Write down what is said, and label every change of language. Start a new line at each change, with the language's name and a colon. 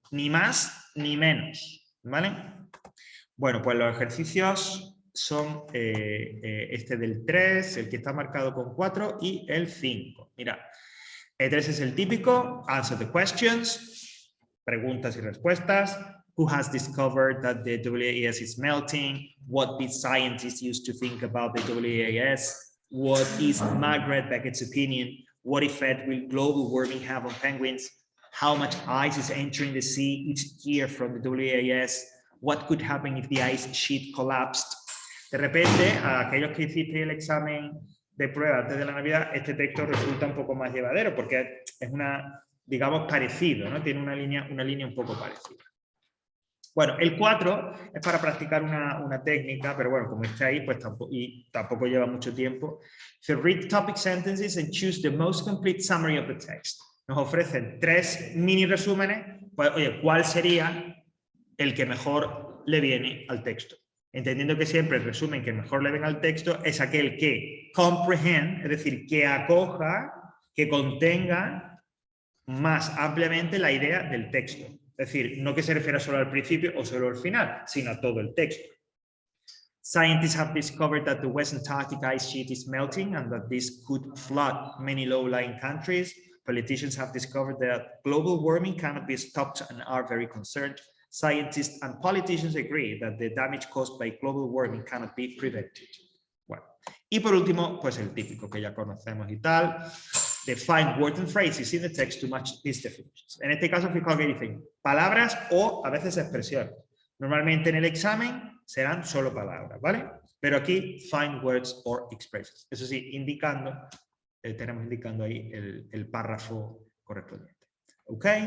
Spanish: Ni más ni menos. ¿Vale? Bueno, pues los ejercicios son este del 3, el que está marcado con 4 y el 5. Mira, el 3 es el típico.
English: Answer the questions.
Spanish: Preguntas y respuestas.
English: Who has discovered that the WAIS is melting? What did scientists used to think about the WAIS? What is Margaret Beckett's opinion? What effect will global warming have on penguins? How much ice is entering the sea each year from the WAIS? What could happen if the ice sheet collapsed?
Spanish: De repente, a aquellos que hicisteis el examen de prueba antes de la Navidad, este texto resulta un poco más llevadero porque es digamos, parecido, ¿no? Tiene una línea un poco parecida. Bueno, el 4 es para practicar una técnica, pero bueno, como está ahí, pues tampoco lleva mucho tiempo.
English: So read topic sentences and choose the most complete summary of the text.
Spanish: nos ofrecen 3 mini resúmenes, pues oye, ¿cuál sería el que mejor le viene al texto? Entendiendo que siempre el resumen que mejor le venga al texto es aquel que comprehend, es decir, que acoja, que contenga más ampliamente la idea del texto. Es decir, no que se refiera solo al principio o solo al final, sino a todo el texto.
English: Scientists have discovered that the West Antarctic ice sheet is melting and that this could flood many low-lying countries. Politicians have discovered that global warming cannot be stopped and are very concerned. Scientists and politicians agree that the damage caused by global warming cannot be prevented.
Spanish: Bueno, y por último, pues el típico que ya conocemos y tal.
English: Define words and phrases in the text to match these definitions.
Spanish: En este caso, fijaos que dicen palabras o a veces expresiones. Normalmente en el examen serán solo palabras, ¿vale? Pero aquí,
English: find words or expressions.
Spanish: Eso sí, indicando, tenemos indicando ahí el párrafo correspondiente. ¿Ok?